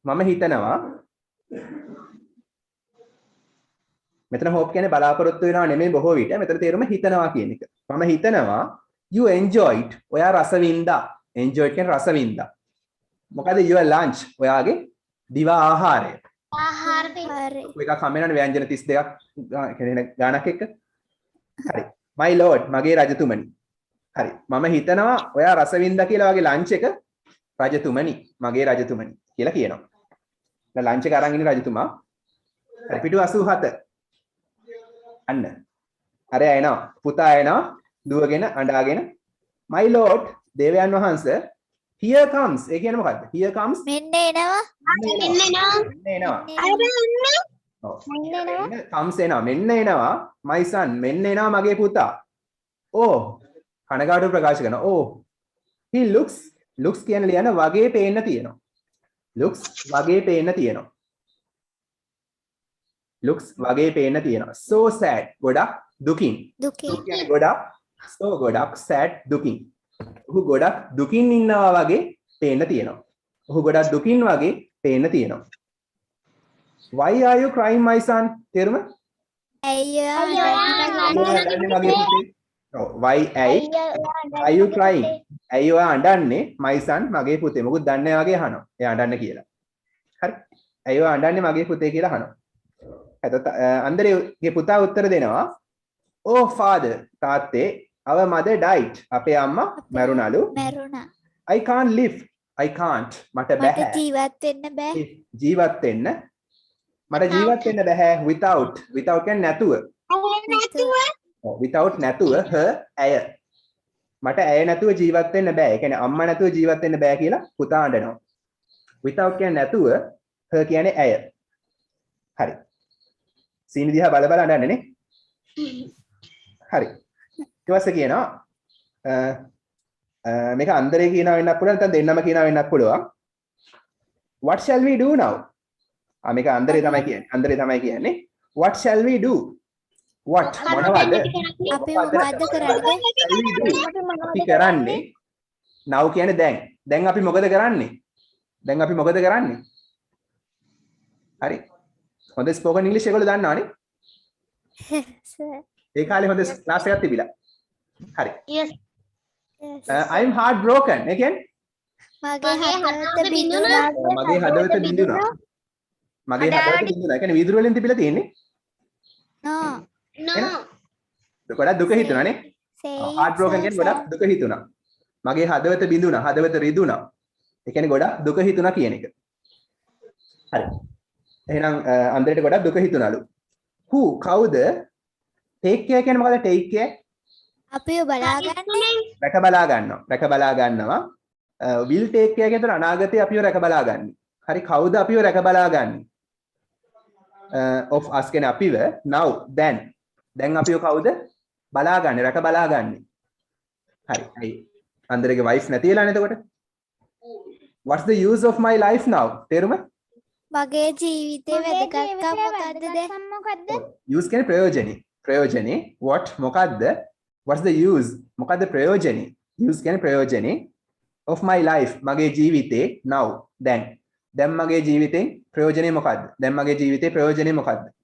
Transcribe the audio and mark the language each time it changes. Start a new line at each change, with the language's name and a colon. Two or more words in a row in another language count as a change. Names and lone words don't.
Sinhala: මම හිතනවා මෙතන hope කියන්නේ බලාපොරොත්තු වෙනවා නෙමෙයි බොහෝ විට. මෙතන තේරුම හිතනවා කියන එක. මම හිතනවා
English: you enjoyed
Sinhala: ඔයා රස වින්දා. enjoyed කියන්නේ රස වින්දා. මොකද
English: your lunch
Sinhala: ඔයාගේ දිවා ආහාරය. ආහාරය ඔය එක කමෙන්ට් ව්‍යංජන 32ක් කියන්නේ ගානක් එක්ක. හරි.
English: my lord
Sinhala: මගේ රජතුමනි. හරි. මම හිතනවා ඔයා රස වින්දා කියලා වගේ ලන්ච් එක රජතුමනි මගේ රජතුමනි කියලා කියනවා. දැන් ලන්ච් එක අරන් ඉන්න රජතුමා. හරි පිටු 87. අන්න. අර එනවා. පුතා එනවා. දුවගෙන අඬාගෙන
English: my lord
Sinhala: දේවයන් වහන්සේ
English: here comes.
Sinhala: ඒ කියන්නේ මොකද්ද?
English: here comes
Sinhala: මෙන්න එනවා. මෙන්න එනවා. මෙන්න එනවා. අර එන්නේ. ඔව්. මෙන්න එනවා. මෙන්න comes එනවා. මෙන්න එනවා
English: my son.
Sinhala: මෙන්න එනවා මගේ පුතා. ඕ කනගාටු ප්‍රකාශ කරනවා. ඕ
English: he looks
Sinhala: කියන්නේ ලියන වගේ පේන්න තියෙනවා. looks වගේ පේන්න තියෙනවා. looks වගේ පේන්න තියෙනවා.
English: so sad
Sinhala: ගොඩක් දුකින්. දුකේ. කියන්නේ ගොඩක් so ගොඩක් sad දුකින්. ඔහු ගොඩක් දුකින් ඉන්නවා වගේ පේන්න තියෙනවා. ඔහු ගොඩක් දුකින් වගේ පේන්න තියෙනවා.
English: why are you crying my son?
Sinhala: තේරුම? අයියා. මගේ පුතේ. ඔව්
English: why are you crying?
Sinhala: ඇයි ඔයා අඬන්නේ?
English: my son
Sinhala: මගේ පුතේ. මොකද දන්නේ වගේ අහනවා. එයා අඬන්න කියලා. හරි. ඇයි ඔයා අඬන්නේ මගේ පුතේ කියලා අහනවා. එතකොට අන්දරේගේ පුතා උත්තර දෙනවා.
English: oh father තාත්තේ our mother died.
Sinhala: අපේ අම්මා මැරුණලු. මැරුණා.
English: I can't live. I can't.
Sinhala: මට මට බෑ. ජීවත් වෙන්න බෑ. ජීවත් වෙන්න. මට ජීවත් වෙන්න බෑ without. without කියන්නේ නැතුව. නැතුව. ඔව් without නැතුව her ඇය. මට ඇය නැතුව ජීවත් වෙන්න බෑ. ඒ කියන්නේ අම්මා නැතුව ජීවත් වෙන්න බෑ කියලා පුතා අඬනවා. without කියන්නේ නැතුව her කියන්නේ ඇය. හරි. සීනි දිහා බල බල අඬන්නේ නේ. හරි. ඊට පස්සේ කියනවා මේක අන්දරේ කියනවා වෙන්නත් පුළුවන් නැත්නම් දෙන්නම කියනවා වෙන්නත් පුළුවන්.
English: what shall we do now?
Sinhala: මේක අන්දරේ තමයි කියන්නේ. අන්දරේ තමයි කියන්නේ.
English: what shall we do? what මොනවද?
Sinhala: අපි මොකද්ද කරන්නේ? අපි කරන්නේ now කියන්නේ දැන්. දැන් අපි මොකද කරන්නේ? දැන් අපි මොකද කරන්නේ? හරි. හොඳ ස්පෝකන් ඉංග්‍රීසි ඒගොල්ලෝ දන්නවනේ. Sir. ඒ කාලේ හොඳ ක්ලාස් එකක් තිබිලා. හරි. Yes. Yes.
English: I'm heartbroken.
Sinhala: ඒ කියන්නේ මගේ හදවත හදවත බිඳුණා. මගේ හදවත බිඳුණා. මගේ හදවත බිඳුණා. ඒ කියන්නේ වීදුරු වලින් තිබිලා තියෙන්නේ. No. No. ගොඩක් දුක හිතුණානේ. Say heartbroken කියන්නේ ගොඩක් දුක හිතුණා. මගේ හදවත බිඳුණා. හදවත රිදුණා. ඒ කියන්නේ ගොඩක් දුක හිතුණා කියන එක. හරි. එහෙනම් අන්දරේට ගොඩක් දුක හිතුණලු. who කවුද?
English: take care
Sinhala: කියන්නේ මොකද?
English: take care
Sinhala: අපිව බලාගන්නේ. රැක බලා ගන්නවා. රැක බලා ගන්නවා.
English: will take care
Sinhala: කියන අනාගතේ අපිව රැක බලා ගන්න. හරි කවුද අපිව රැක බලා ගන්නේ?
English: of us
Sinhala: කියන්නේ අපිව
English: now then.
Sinhala: දැන් අපිව කවුද බලා ගන්නේ? රැක බලා ගන්නේ. හරි. අයි අන්දරේගේ wife නැති වෙලානේ එතකොට.
English: what's the use of my life now?
Sinhala: තේරුම? මගේ ජීවිතේ වැදගත්කම මොකද්ද? use කියන්නේ ප්‍රයෝජනේ. ප්‍රයෝජනේ what මොකද්ද?
English: what's the use?
Sinhala: මොකද්ද ප්‍රයෝජනේ? use කියන්නේ ප්‍රයෝජනේ
English: of my life
Sinhala: මගේ ජීවිතේ
English: now then.
Sinhala: දැන් මගේ ජීවිතෙන් ප්‍රයෝජනේ මොකද්ද? දැන් මගේ ජීවිතේ ප්‍රයෝජනේ මොකද්ද?